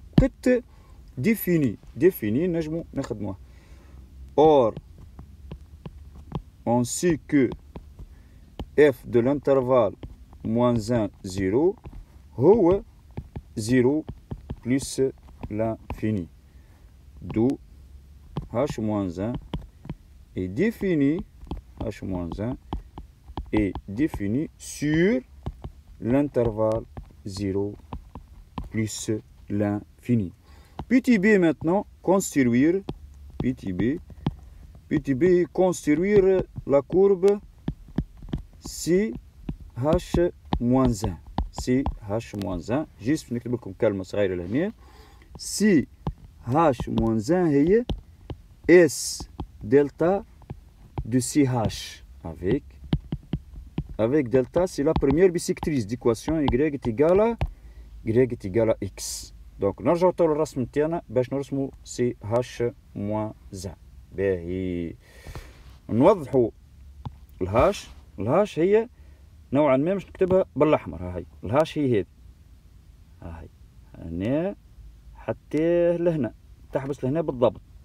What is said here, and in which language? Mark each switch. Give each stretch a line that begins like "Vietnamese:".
Arabic: كنت défini نجمو نخدموها.
French: Or on sait que f de l'intervalle moins 1, 0 هو 0 plus l'infini. D'où h moins 1 est défini, h moins 1 est défini sur l'intervalle 0 plus l'infini. Petit b maintenant, construire, petit b, construire la courbe سي هاش موان زان. سي هاش موان زان.
Arabic: جيست نكتب لكم كلمة صغيرة لهنا.
French: سي هاش موان زان هي اس دلتا de CH avec delta, c'est la première bisectrice d'équation y est égale à x.
Arabic: Donc نرجعوا تو للرسم نتاعنا باش نرسموا CH moins 1. باهي نوضحوا الهاش. الهاش هي نوعا ما مش نكتبها بالاحمر. هاي الهاش هي هذه. هاي هنا حتى لهنا تحبس لهنا بالضبط.